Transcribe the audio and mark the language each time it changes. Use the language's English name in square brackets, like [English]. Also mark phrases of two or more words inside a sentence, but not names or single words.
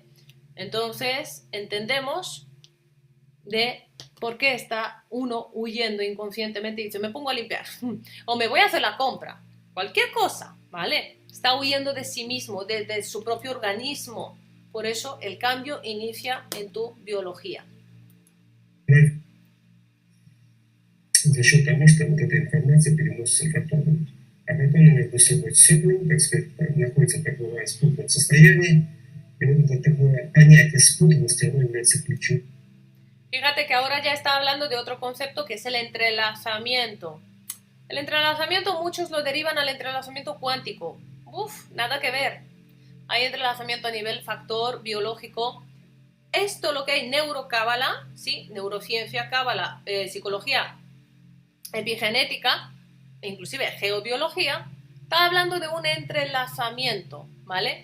[Spanish] Entonces, entendemos de por qué está uno huyendo inconscientemente y dice, me pongo a limpiar o me voy a hacer la compra, cualquier cosa, ¿vale? Está huyendo de sí mismo, de su propio organismo. Por eso el cambio inicia en tu biología. [Russian] За счет того, что вот эта информация переносится фотоном. А фотоны между собой сцеплены, так сказать, находятся в таком спутанном состоянии. И вот это такое понятие спутанности, оно является ключом. [Spanish] Fíjate que ahora ya está hablando de otro concepto que es el entrelazamiento. El entrelazamiento muchos lo derivan al entrelazamiento cuántico. Uf, nada que ver. Hay entrelazamiento a nivel factor biológico. Esto lo que hay neurocábala, ¿sí? Neurociencia, cábala, psicología, epigenética, inclusive geobiología, está hablando de un entrelazamiento, ¿vale?